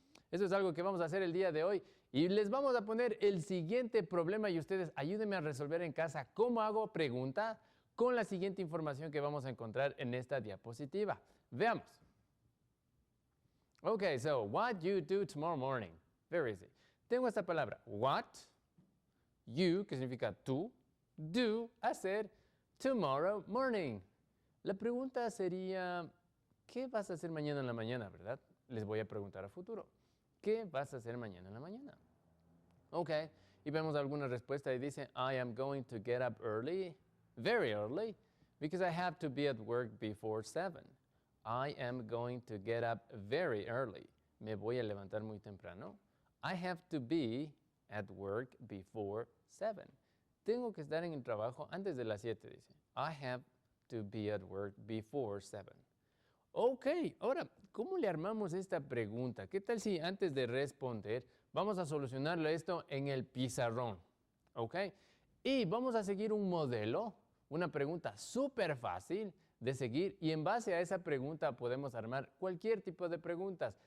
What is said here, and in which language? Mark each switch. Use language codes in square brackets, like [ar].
[es] Eso es algo que vamos a hacer el día de hoy. Y les vamos a poner el siguiente problema y ustedes ayúdenme a resolver en casa cómo hago pregunta con la siguiente información que vamos a encontrar en esta diapositiva. Veamos. [en] Okay, so what you do tomorrow morning. [es] Very easy. Tengo esta palabra, what, you, que significa tú, do, hacer, tomorrow morning. La pregunta sería, ¿qué vas a hacer mañana en la mañana, verdad? Les voy a preguntar a futuro. ¿Qué vas a hacer mañana en la mañana? Ok, y vemos alguna respuesta y dice, [en] I am going to get up early, very early, because I have to be at work before 7. I am going to get up very early. [es] Me voy a levantar muy temprano. [en] I have to be at work before 7. [es] Tengo que estar en el trabajo antes de las 7, dice. [en] I have to be at work before 7. [es] Ok, ahora, ¿cómo le armamos esta pregunta? ¿Qué tal si antes de responder vamos a solucionarlo esto en el pizarrón? Ok, y vamos a seguir un modelo, una pregunta súper fácil de seguir y en base a esa pregunta podemos armar cualquier tipo de preguntas.